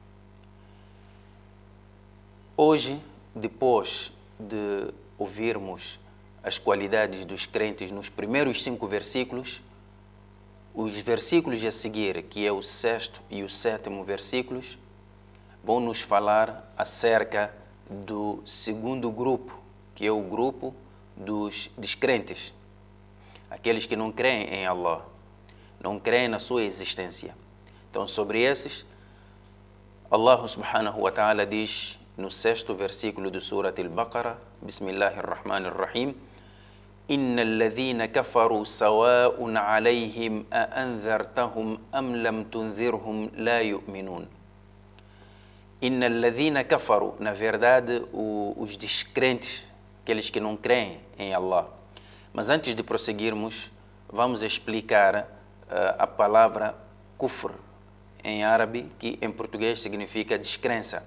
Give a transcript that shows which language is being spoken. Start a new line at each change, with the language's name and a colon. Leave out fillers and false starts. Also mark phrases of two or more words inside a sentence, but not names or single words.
Portuguese: Hoje, depois de ouvirmos as qualidades dos crentes nos primeiros 5 versículos, os versículos a seguir, que é o sexto e o sétimo versículos, vão nos falar acerca do segundo grupo, que é o grupo dos descrentes, aqueles que não creem em Allah, não creem na sua existência. Então, sobre esses,
Arabic: الله سبحانه وتعالى
Portuguese: diz no sexto versículo do Surat Al-Baqarah,
Arabic: بسم الله الرحمن الرحيم إن الذين كفروا سواء عليهم أأنذرتهم أم لم تنذرهم لا يؤمنون. إن الذين كفروا,
Portuguese: na verdade, os descrentes, aqueles que não creem em Allah. Mas antes de prosseguirmos, vamos explicar a palavra kufr em árabe, que em português significa descrença.